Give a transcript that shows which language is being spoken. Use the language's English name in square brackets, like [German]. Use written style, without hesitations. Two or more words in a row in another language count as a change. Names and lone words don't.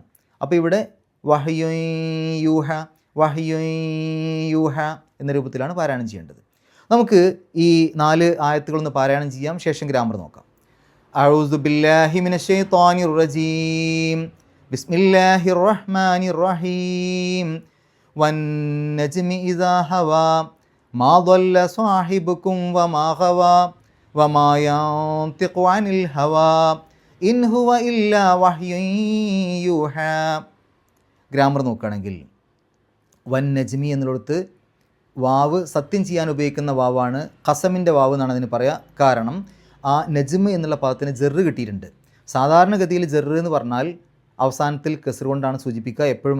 [Malayalam] അപ്പോൾ ഇവിടെ [Arabic] وحي يوحى, وحي يوحى [Malayalam] എന്ന രൂപത്തിലാണ് പാരായണം ചെയ്യേണ്ടത്. നമുക്ക് ഈ 4 ആയത്തുകളൊന്ന് പാരായണം ചെയ്യാം, ശേഷം ഗ്രാമർ നോക്കാം. [Arabic] أعوذ بالله من الشيطان الرجيم بسم الله الرحمن الرحيم والنجم إذا هوى ما ضل صاحبكم وما غوى وما ينطق عن الهوى إن هو إلا وحي يوحى. [Malayalam] ഗ്രാമർ നോക്കുകയാണെങ്കിൽ വന്നജ്മി എന്നുള്ളിടത്ത് വാവ് സത്യം ചെയ്യാൻ ഉപയോഗിക്കുന്ന വാവാണ്, ഖസമിൻ്റെ വാവ് എന്നാണ് അതിന് പറയുക. കാരണം ആ നജ്മ് എന്നുള്ള പദത്തിന് ജെറ് കിട്ടിയിട്ടുണ്ട്. സാധാരണഗതിയിൽ ജെറ് എന്ന് പറഞ്ഞാൽ അവസാനത്തിൽ കസ്ർ കൊണ്ടാണ് സൂചിപ്പിക്കുക, എപ്പോഴും അങ്ങനെയല്ല.